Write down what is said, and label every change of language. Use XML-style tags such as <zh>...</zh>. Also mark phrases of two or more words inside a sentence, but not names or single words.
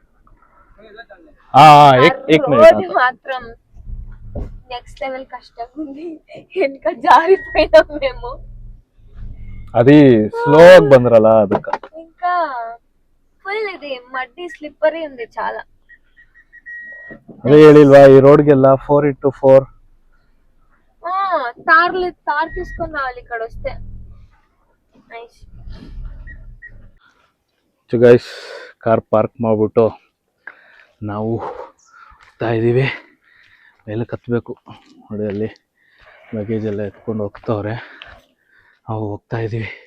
<te>రోడ్ మాత్రం</te> <en>next level</en> <te>కష్టంగా ఉంది. వెనక జారిపోయినాం మేము.</te> <kn>అది ಸ್ಲೋ ಆಗಿ ಬಂದ್ರಲ್ಲ ಅದಕ್ಕ. ఇంకా ಫುಲ್ ಇದೆ ಮಡ್ಡಿ, ಸ್ಲಿಪ್ಪರಿ</kn> <te>ఉంది చాలా.</te> <kn>ಅದೇ ಹೇಳಿಲ್ವಾ ಈ ರೋಡ್ಗೆಲ್ಲ 4x4</kn> <te>ತಾರ್ తీసుకొని రావాలి ఇక్కడ వస్తే.</te> <kn>ನೈಸ್.</kn> <en>guys, car park</en> <kn>ಮಾಡ್ಬಿಟ್ಟು ನಾವು ಹೋಗ್ತಾ ಇದ್ದೀವಿ. ಮೇಲೆ ಕತ್ತಬೇಕು ನೋಡಿ, ಅಲ್ಲಿ ಲಗೇಜ್ ಎಲ್ಲ ಎತ್ಕೊಂಡು ಹೋಗ್ತವ್ರೆ. ನಾವು ಹೋಗ್ತಾ ಇದ್ದೀವಿ.</kn>